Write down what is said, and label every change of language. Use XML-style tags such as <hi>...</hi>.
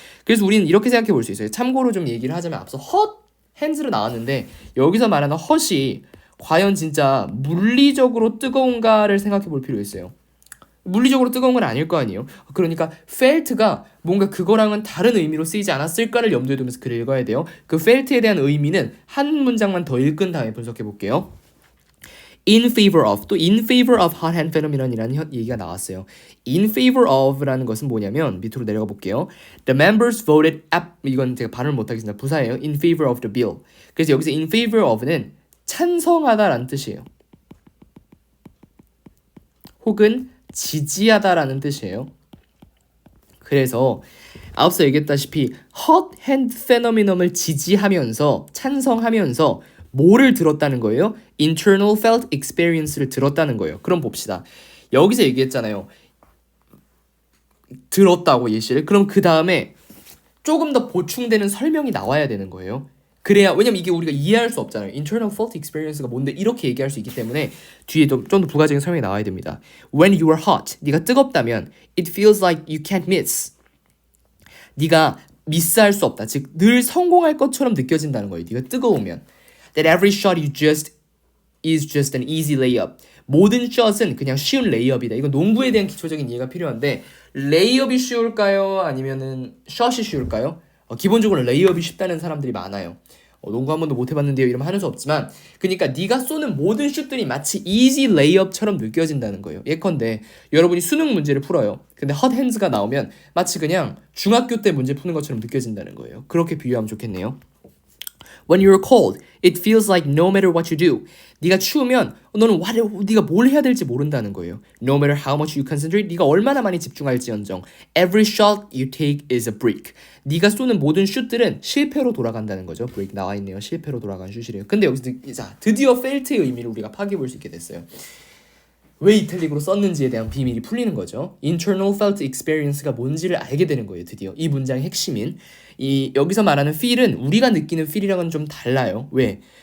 <ko>그래서 우리는 이렇게 생각해 볼 수 있어요. 참고로 좀 얘기를 하자면 앞서 hot hands로 나왔는데 여기서 말하는 hot이 과연 진짜 물리적으로 뜨거운가를 생각해 볼 필요 있어요. 물리적으로 뜨거운 건 아닐 거 아니에요. 그러니까 felt가 뭔가 그거랑은 다른 의미로 쓰이지 않았을까를 염두에 두면서 글을 읽어야 돼요. 그 felt에 대한 의미는 한 문장만 더 읽은 다음에 분석해 볼게요.</ko> <en>In favor of, 또 in favor of hot hand phenomenon</en> <ko>이라는 얘기가 나왔어요. In favor of라는 것은 뭐냐면 밑으로 내려가 볼게요.</ko> <en>The members voted</en> <ko>이건 제가 발음을 못하겠습니다. 부사예요.</ko> <en>In favor of the bill.</en> <ko>그래서 여기서 in favor of는 찬성하다라는 뜻이에요. 혹은 지지하다라는 뜻이에요. 그래서 앞서 얘기했다시피</ko> <en>hot hand phenomenon</en> <ko>을 지지하면서 찬성하면서 뭐를 들었다는 거예요? internal felt experience를 들었다는 거예요. 그럼 봅시다. 여기서 얘기했잖아요. 들었다고 예시를. 그럼 그 다음에 조금 더 보충되는 설명이 나와야 되는 거예요. 그래야, 왜냐면 이게 우리가 이해할 수 없잖아요. internal felt experience가 뭔데 이렇게 얘기할 수 있기 때문에 뒤에 좀 더 부가적인 설명이 나와야 됩니다.</ko> <en>When you are hot,</en> <ko>네가 뜨겁다면</ko> <en>it feels like you can't miss.</en> <ko>네가 미스할 수 없다. 즉 늘 성공할 것처럼 느껴진다는 거예요. 네가 뜨거우면.</ko> <en>That every shot you just is just an easy layup.</en> <ko>모든 샷은 그냥 쉬운 레이업이다. 이건 농구에 대한 기초적인 이해가 필요한데 레이업이 쉬울까요? 아니면은 샷이 쉬울까요? 기본적으로 레이업이 쉽다는 사람들이 많아요. 농구 한 번도 못 해봤는데요 이러면 하는 수 없지만, 그러니까 네가 쏘는 모든 슛들이 마치</ko> <en>easy layup</en> <ko>처럼 느껴진다는 거예요. 예컨대 여러분이 수능 문제를 풀어요. 근데 hot hands가 나오면 마치 그냥 중학교 때 문제 푸는 것처럼 느껴진다는 거예요. 그렇게 비유하면 좋겠네요.</ko> <en>When you're cold, it feels like no matter what you do.</en> <ko>네가 추우면 너는 네가 뭘 해야 될지 모른다는 거예요.</ko> <en>No matter how much you concentrate,</en> <ko>네가 얼마나 많이 집중할지언정.</ko> <en>Every shot you take is a brick.</en> <ko>네가 쏘는 모든 슛들은 실패로 돌아간다는 거죠. break 나와 있네요. 실패로 돌아간 슛이래요. 근데 여기서 드디어 felt의 의미를 우리가 파악해 볼 수 있게 됐어요. 왜 이탈릭으로 썼는지에 대한 비밀이 풀리는 거죠. Internal felt experience가 뭔지를 알게 되는 거예요. 드디어 이 문장의 핵심인 여기서 말하는 feel은 우리가 느끼는 feel이랑은 좀 달라요. 왜?</ko>